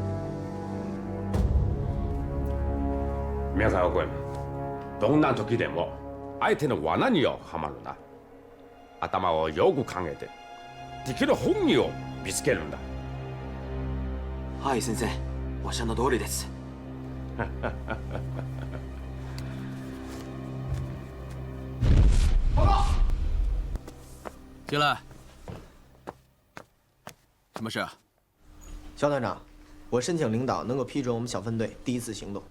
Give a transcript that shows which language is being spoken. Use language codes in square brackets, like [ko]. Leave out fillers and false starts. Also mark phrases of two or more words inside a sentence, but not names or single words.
[ja] 宮川君、どんな時でも相手の罠にはまるな。頭をよく考えて、敵の本意を見つけるんだ。はい先生、おっしゃる通りです。 [zh] 报告。进来。什么事啊？肖团长，我申请领导能够批准我们小分队第1次行动。